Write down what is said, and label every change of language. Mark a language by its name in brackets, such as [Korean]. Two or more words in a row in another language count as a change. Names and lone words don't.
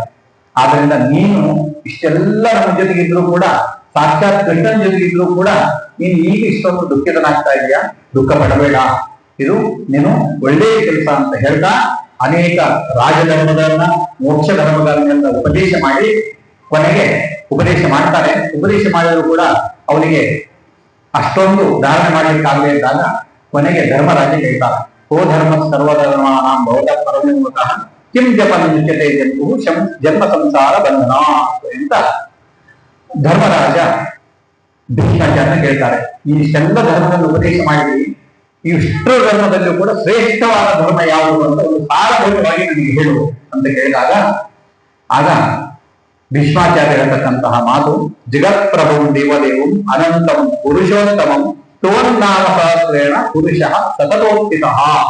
[Kannada] ಆದ್ರಿಂದ ನೀನು ಇಷ್ಟೆಲ್ಲ ನಮ್ಮ ಜೊತೆಗಿದ್ರು ಕೂಡ, ಸಾಕ್ಷಾತ್ ಕೃಷ್ಣನ ಜೊತೆಗಿದ್ರು ಕೂಡ ನೀನು ಈಗ ಇಷ್ಟೊಂದು ದುಃಖಿತನಾಗ್ತಾ ಇದೆಯಾ, ದುಃಖ ಪಡಬೇಡ, ಇದು ನೀನು ಒಳ್ಳೆಯ ಕೆಲಸ ಅಂತ ಹೇಳ್ತಾ ಅನೇಕ ರಾಜಧರ್ಮಗಳನ್ನ, ಮೋಕ್ಷ ಧರ್ಮಗಳನ್ನೆಲ್ಲ ಉಪದೇಶ ಮಾಡಿ ಕೊನೆಗೆ ಉಪದೇಶ ಮಾಡ್ತಾರೆ. ಉಪದೇಶ ಮಾಡಿದ್ರು ಕೂಡ ಅವನಿಗೆ ಅಷ್ಟೊಂದು ಧಾರಣೆ ಮಾಡ್ಲಿಕ್ಕಾಗದೇ ಇದ್ದಾಗ ಕೊನೆಗೆ ಧರ್ಮರಾಜ ಹೇಳ್ತಾರೆ, ಓ [Sanskrit] ಧರ್ಮ ಸರ್ವಧರ್ಮಾನಾಂ ಭವತಃ ಪರಮೋಮತಃ ಕಿಂ ಜಪನ ಮುಚ್ಯತೆ ಜಂತು ಜನ್ಮ ಸಂಸಾರ ಬಂಧನ [Kannada] ಅಂತ ಧರ್ಮರಾಜ ಭೀಷ್ಮಾಚಾರ್ಯನ ಕೇಳ್ತಾರೆ. ಈ ಇಷ್ಟೆಲ್ಲ ಧರ್ಮವನ್ನು ಉಪದೇಶ ಮಾಡಿದ್ವಿ, ಇಷ್ಟು ಧರ್ಮದಲ್ಲೂ ಕೂಡ ಶ್ರೇಷ್ಠವಾದ ಧರ್ಮ ಯಾವುದು ಅಂತ ಒಂದು ಸಾರಭೂತವಾಗಿ ನನಗೆ ಹೇಳು ಅಂತ ಕೇಳಿದಾಗ ಆಗ ಭೀಷ್ಮಾಚಾರ್ಯ ಹೇಳ್ತಕ್ಕಂತಹ ಮಾತು, [Sanskrit] ಜಗತ್ಪ್ರಭುಂ ದೇವದೇವಂ ಅನಂತಂ ಪುರುಷೋತ್ತಮಂ ತೋನ್ನಾಮ ಸಹಸ್ರೇಣ ಪುರುಷ ಸತತೋತ್ಥಿತಃ.